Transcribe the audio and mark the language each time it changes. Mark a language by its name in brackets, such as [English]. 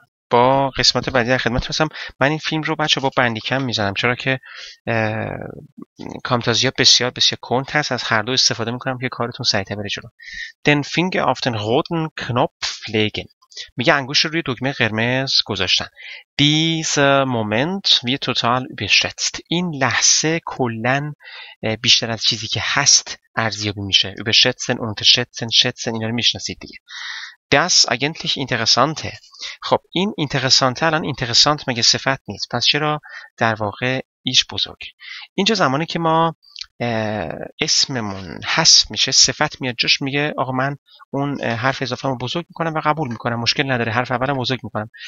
[Persian] با قسمت بعدی در خدمت هستم. من این فیلم رو بچه با بندیکم میزنم چرا که کامتازیا بسیار بسیار کند هست. از هر دو استفاده میکنم که کارتون سریعتر بره جلو. [German] Den Finger auf den roten Knopf legen. [Persian] میگه انگشت رو روی دکمه قرمز گذاشتن. [German] Dieser Moment wird total überschätzt. [Persian] این لحظه کلن بیشتر از چیزی که هست ارزیابی میشه. Überschätzen, unterschätzen, schätzen اینا رو میشناسید دیگه. [German] Das eigentlich Interessante. [Persian] خب این اینترسانته الان اینترسانت مگه صفت نیست؟ پس چرا در واقع ایش بزرگ؟ اینجا زمانی که ما اسممون حذف میشه صفت میاد جاش، میگه آقا من اون حرف اضافه رو بزرگ میکنم و قبول میکنم، مشکل نداره، حرف اولم بزرگ میکنم.